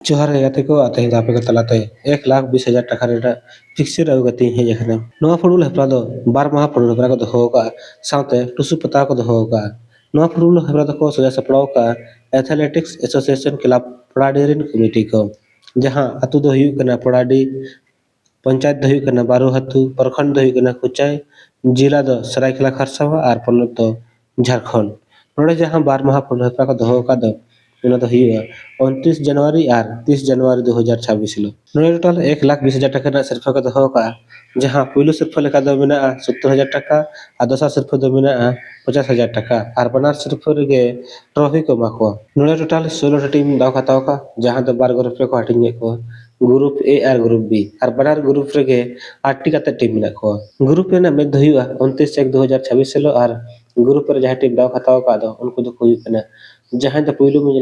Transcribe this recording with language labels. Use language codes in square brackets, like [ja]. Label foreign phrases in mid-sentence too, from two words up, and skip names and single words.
[sat] जोहार ᱜᱮ ᱜᱟᱛᱮ ᱠᱚ ᱛᱮᱦᱮᱧ ᱫᱚ ᱟᱯᱮ ᱠᱚ ᱛᱟᱞᱟᱛᱮ 1,20,000 ᱴᱟᱠᱟ ᱨᱮᱱᱟᱜ ᱯᱷᱤᱠᱥᱪᱟᱨ ᱟᱹᱜᱩ ᱠᱟᱛᱮ ᱤᱧ ᱦᱮᱡ ᱟᱠᱟᱱᱟ। ᱱᱚᱣᱟ ᱯᱷᱩᱴᱵᱚᱞ ᱦᱮᱯᱨᱟᱣ ᱫᱚ ᱵᱟᱨ ᱢᱟᱦᱟ ᱯᱷᱩᱴᱵᱚᱞ ᱦᱮᱯᱨᱟᱣ ᱠᱚ ᱫᱚᱦᱚ ᱟᱠᱟᱜᱼᱟ ᱥᱟᱶᱛᱮ ᱴᱩᱥᱩ ᱯᱟᱛᱟ ᱠᱚ ᱫᱚᱦᱚ ᱟᱠᱟᱜᱼᱟ। ᱱᱚᱣᱟ ᱯᱷᱩᱴᱵᱚᱞ ᱦᱮᱯᱨᱟᱣ ᱫᱚᱠᱚ ᱥᱟᱡᱟᱣ ᱥᱟᱯᱲᱟᱣ ᱟᱠᱟᱜᱼᱟ एथलेटिक्स एसोसिएशन क्लब पड़ाडी रेन कमिटी को जहां अतु दो हुई कना पड़ाडी पंचायत दो हुई कना बारोहतु प्रखंड दो हुई कना कुचाई जिला दो सरायकेला खरसावा और पनत दो झारखंड नोड़े जहां बार माह फुटबॉल हेप्राव को दोहो का दो ᱚᱱᱟ ᱫᱚ ᱦᱩᱭᱩᱜᱼᱟ 29 ᱡᱟᱱᱩᱣᱟᱨᱤ ᱟᱨ 30 ᱡᱟᱱᱩᱣᱟᱨᱤ 2026 ᱦᱤᱞᱳᱜ ᱱᱚᱰᱮ ᱴᱳᱴᱟᱞ 1,20,000 ᱴᱟᱠᱟ ᱨᱮᱱᱟᱜ ᱥᱤᱨᱯᱷᱟᱹ ᱠᱚ ᱫᱚᱦᱚ ᱟᱠᱟᱜᱼᱟ ᱡᱟᱦᱟᱸ ᱯᱩᱭᱞᱩ ᱥᱤᱨᱯᱷᱟᱹ ᱞᱮᱠᱟ ᱫᱚ ᱢᱮᱱᱟᱜᱼᱟ 70,000 टाका और दोसर सिर्फ दो मेना 50,000 टाका और बनार सिर्फ रेगे ट्रॉफी को एमा कोआ नोड़े टोटल 16 टीम दाव खाताव का जहां दो बार ग्रुप रे को हटिंग को ग्रुप ए और ग्रुप बी और बनार ग्रुप रेगे 8 टी कते टीम मेना को ग्रुप ए ना मैच दो हुआ 29/1/2026 हिलो और ग्रुप रे जहां टीम दाव खाताव का दो उनको दो हुई कना जहां दो पहलू में